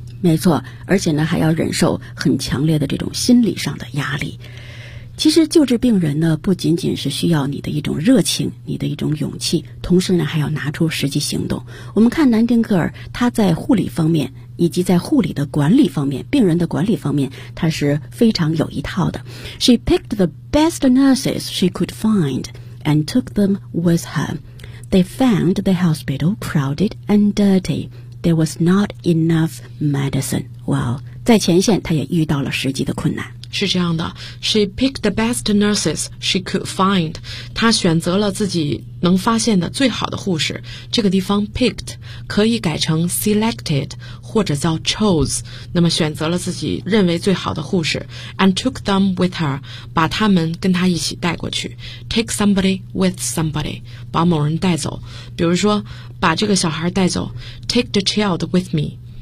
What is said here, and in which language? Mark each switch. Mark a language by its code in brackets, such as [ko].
[zh] 没错，而且呢还要忍受很强烈的这种心理上的压力。其实救治病人呢，不仅仅是需要你的一种热情，你的一种勇气，同时呢还要拿出实际行动。我们看南丁格尔，他在护理方面以及在护理的管理方面，病人的管理方面，他是非常有一套的。 [en] She picked the best nurses she could find and took them with her. They found the hospital crowded and dirty. There was not enough medicine. Well, [zh] 在前线他也遇到了实际的困难。是这样的， [en] She picked the best nurses she could find. [zh] 她选择了自己能发现的最好的护士。这个地方 picked 可以改成 selected 或者叫 chose, 那么选择了自己认为最好的护士 [en] and took them with her, [zh] 把他们跟她一起带过去。 [en] Take somebody with somebody, [zh] 把某人带走，比如说把这个小孩带走， [en] Take the child with me.